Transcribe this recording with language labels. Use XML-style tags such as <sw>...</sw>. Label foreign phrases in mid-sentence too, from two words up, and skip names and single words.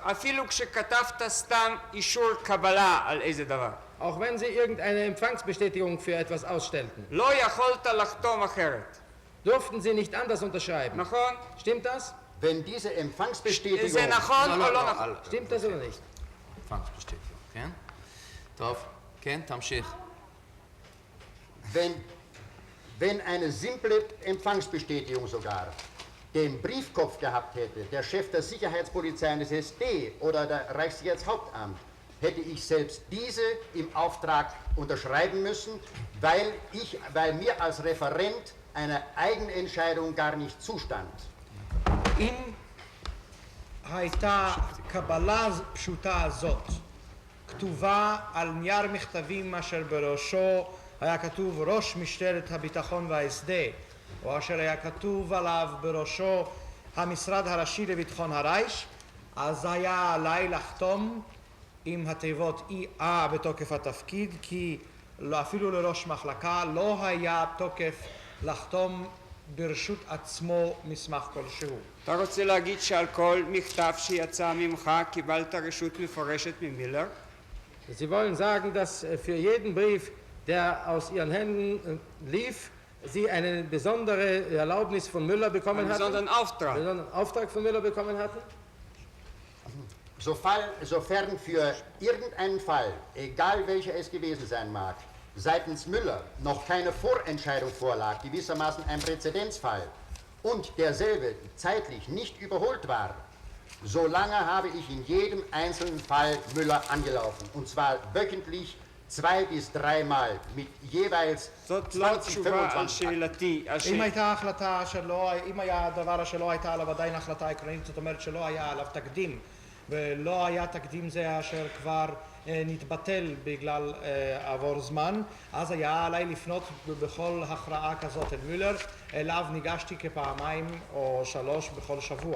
<he>אפילו כשכתבת סתם אישור קבלה על איזה דבר.</he> <de>Auch wenn Sie irgendeine Empfangsbestätigung für etwas ausstellten.</de> <he>לא יכולת לחתום אחרת.</he> <de>Durften Sie nicht anders unterschreiben.</de> <he>נכון?</he> <de>Stimmt das? Wenn diese Empfangsbestätigung...</de> <he>זה נכון או לא נכון?</he> <de>Stimmt das oder nicht? Empfangsbestätigung,</de> <he>כן? טוב, כן, תמשיך.</he> <de>Wenn eine simple Empfangsbestätigung sogar den Briefkopf gehabt hätte, der Chef der Sicherheitspolizei des SD oder der Reichssicherheitshauptamt, hätte ich selbst diese im Auftrag unterschreiben müssen, weil mir als Referent eine Eigenentscheidung gar nicht zustand.</de> <he>אם הייתה קבלה פשוטה הזאת כתובה על נייר מכתבים אשר בראשו היה כתוב ראש משטרת הביטחון וההסדה או אשר היה כתוב עליו בראשו המשרד הראשי לביטחון הרייך, אז היה עליי לחתום עם התיבות EA בתוקף התפקיד, כי אפילו לראש מחלקה לא היה תוקף לחתום ברשות עצמו מסמך כלשהו. אתה רוצה להגיד שעל כל מכתב שיצא ממך קיבלת רשות מפורשת ממילר?</he> <de>Sie wollen sagen, dass für jeden Brief, der aus Ihren Händen lief, Sie eine besondere Erlaubnis von Müller bekommen hatten? Einen besonderen Auftrag. Einen besonderen Auftrag von Müller bekommen hatten? Sofern für irgendeinen Fall, egal welcher es gewesen sein mag, seitens Müller noch keine Vorentscheidung vorlag, gewissermaßen ein Präzedenzfall, und derselbe zeitlich nicht überholt war, solange habe ich in jedem einzelnen Fall Müller angelaufen. Und zwar wöchentlich 2 bis 3 Mal mit jeweils 20, 25</de> <he>אם הייתה החלטה שלא, אם היה דבר שלא הייתה עליו עדיין החלטה עקרונית, זאת אומרת שלא היה עליו תקדים, ולא היה תקדים זה אשר כבר נתבטל בגלל עבור זמן, אז היה עליי לפנות בכל הכרעה כזאת אל מולר, אליו ניגשתי כפעמיים או 3 בכל שבוע.</he>